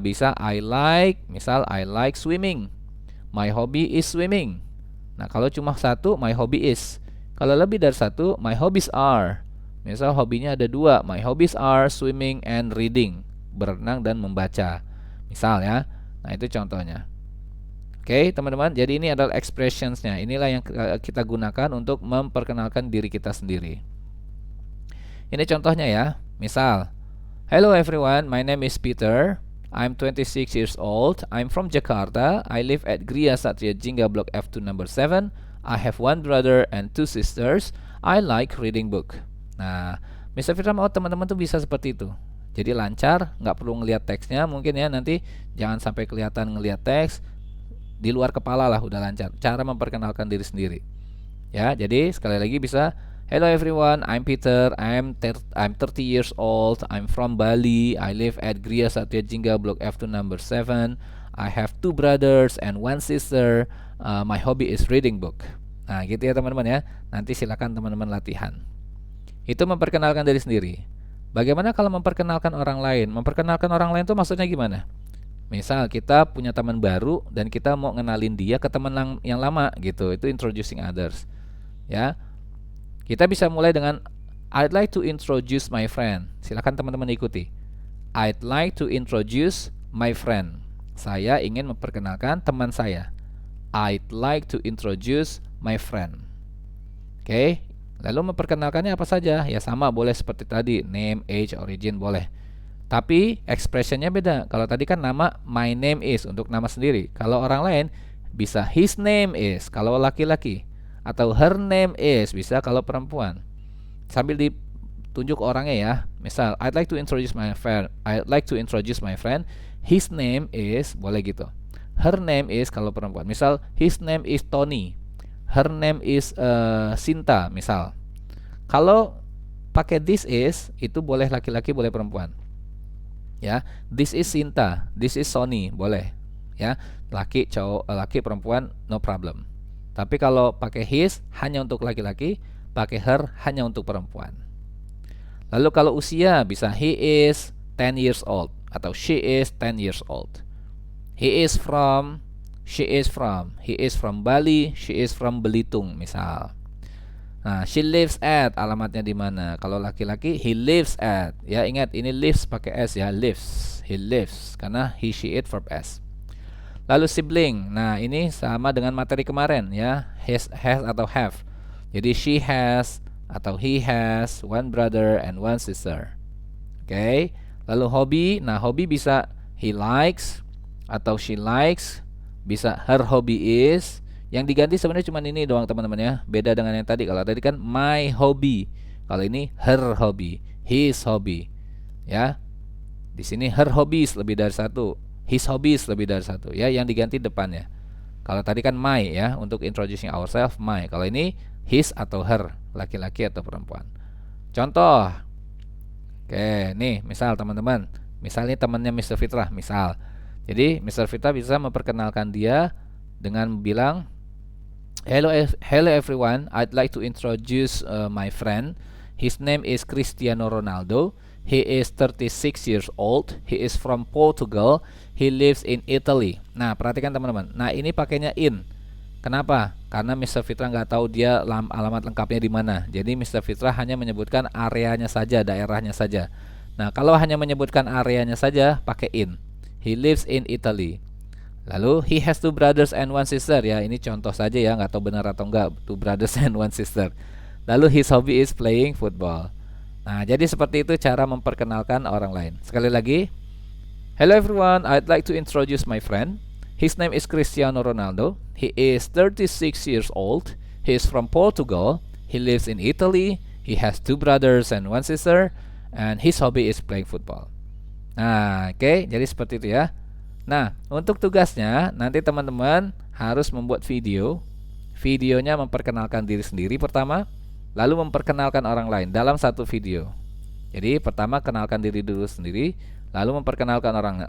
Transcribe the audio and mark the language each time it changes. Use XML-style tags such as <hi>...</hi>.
<id>Bisa misal</id> <en>I like swimming. My hobby is swimming.</en> <id>Nah, kalau cuma satu,</id> <en>my hobby is.</en> <id>Kalau lebih dari satu,</id> <en>my hobbies are.</en> <id>Misal hobinya ada dua,</id> <en>my hobbies are swimming and reading,</en> <id>berenang dan membaca. Misal ya. Nah, itu contohnya. Oke, teman-teman, jadi ini adalah expressionsnya. Inilah yang kita gunakan untuk memperkenalkan diri kita sendiri. Ini contohnya ya. Misal,</id> <en>hello everyone, my name is Peter. I'm 26 years old. I'm from Jakarta. I live at Gria Satria Jingga Block F2 number 7. I have one brother and two sisters. I like reading book.</en> <id>Nah,</id> <en>Mr.</en> <id>Fitra mau teman-teman tuh bisa seperti itu. Jadi lancar, nggak perlu ngelihat teksnya. Mungkin ya nanti jangan sampai kelihatan ngelihat teks. Di luar kepala lah udah lancar. Cara memperkenalkan diri sendiri. Ya, jadi sekali lagi bisa,</id> <en>hello everyone, I'm Peter. I'm 30 years old. I'm from Bali. I live at Gria Satya Jingga Block F2 number 7. I have two brothers and one sister. My hobby is reading book.</en> <id>Nah, gitu ya teman-teman ya. Nanti silakan teman-teman latihan. Itu memperkenalkan diri sendiri. Bagaimana kalau memperkenalkan orang lain? Memperkenalkan orang lain itu maksudnya gimana? Misal kita punya teman baru dan kita mau ngenalin dia ke teman yang lama gitu. Itu</id> <en>introducing others.</en> <id>Ya. Kita bisa mulai dengan</id> <en>I'd like to introduce my friend.</en> <id>Silakan teman-teman ikuti.</id> <en>I'd like to introduce my friend.</en> <id>Saya ingin memperkenalkan teman saya.</id> <en>I'd like to introduce my friend.</en> <id>Oke. Lalu memperkenalkannya apa saja? Ya sama, boleh seperti tadi, name, age, origin boleh. Tapi expressionnya beda. Kalau tadi kan nama</id> <en>my name is</en> <id>untuk nama sendiri. Kalau orang lain bisa</id> <en>his name is</en> <id>kalau laki-laki, atau</id> <en>her name is</en> <id>bisa kalau perempuan. Sambil ditunjuk orangnya ya.</id> <en>Misal I'd like to introduce my friend. I'd like to introduce my friend. His name is</en> <id>boleh gitu.</id> <en>Her name is</en> <id>kalau perempuan. Misal</id> <en>his name is Tony. Her name is Sinta</en> <id>misal. Kalau pakai</id> <en>this is</en> <id>itu boleh laki-laki boleh perempuan. Ya,</id> <en>this is Sinta, this is Sony,</en> <id>boleh. Ya, laki, cowok, laki, perempuan,</id> <en>no problem.</en> <id>Tapi kalau pakai his hanya untuk laki-laki, pakai her hanya untuk perempuan. Lalu kalau usia bisa</id> <en>he is 10 years old</en> <id>atau</id> <en>she is 10 years old. He is from, she is from, he is from Bali, she is from Belitung</en> <id>misal. Nah,</id> <en>she lives at,</en> <id>alamatnya di mana? Kalau laki-laki,</id> <en>he lives at.</en> <id>Ya, ingat ini lives pakai s ya, lives.</id> <en>He lives</en> <id>karena he, she, it verb s. Lalu sibling. Nah, ini sama dengan materi kemarin ya, has atau have. Jadi</id> <en>she has</en> <id>atau</id> <en>he has one brother and one sister.</en> <id>Oke. Lalu hobi. Nah, hobi bisa</id> <en>he likes</en> <id>atau</id> <en>she likes,</en> <id>bisa</id> <en>her hobby is.</en> <id>Yang diganti sebenarnya cuma ini doang teman-teman ya. Beda dengan yang tadi. Kalau tadi kan</id> <en>my hobby.</en> <id>Kalau ini</id> <en>her hobby, his hobby.</en> <id>Ya. Di sini</id> <en>her hobbies</en> <id>lebih dari satu,</id> <en>his hobbies</en> <id>lebih dari satu. Ya, yang diganti depannya. Kalau tadi kan my ya, untuk introducing ourselves my. Kalau ini his atau her, laki-laki atau perempuan. Contoh. Oke, nih misal teman-teman. Misalnya temannya Mr. Fitra, misal. Jadi Mr. Fitra bisa memperkenalkan dia dengan bilang,</id> <en>hello everyone, I'd like to introduce my friend. His name is Cristiano Ronaldo. He is 36 years old. He is from Portugal. He lives in Italy.</en> <id>Nah, perhatikan teman-teman. Nah, ini pakainya in. Kenapa? Karena Mr. Fitra nggak tahu dia alamat lengkapnya di mana. Jadi Mr. Fitra hanya menyebutkan areanya saja, daerahnya saja. Nah, kalau hanya menyebutkan areanya saja, pakai in.</id> <en>He lives in Italy.</en> <id>Lalu</id> <en>he has two brothers and one sister.</en> <id>Ya, ini contoh saja ya, nggak tahu benar atau enggak.</id> <en>Two brothers and one sister.</en> <id>Lalu</id> <en>his hobby is playing football.</en> <id>Nah, jadi seperti itu cara memperkenalkan orang lain. Sekali lagi,</id> <en>hello everyone, I'd like to introduce my friend. His name is Cristiano Ronaldo. He is 36 years old. He is from Portugal. He lives in Italy. He has two brothers and one sister. And his hobby is playing football.</en> <id>Nah, oke, jadi seperti itu ya. Nah, untuk tugasnya nanti teman-teman harus membuat video. Videonya memperkenalkan diri sendiri pertama, lalu memperkenalkan orang lain dalam satu video. Jadi pertama kenalkan diri dulu sendiri, lalu memperkenalkan orang lain.</id>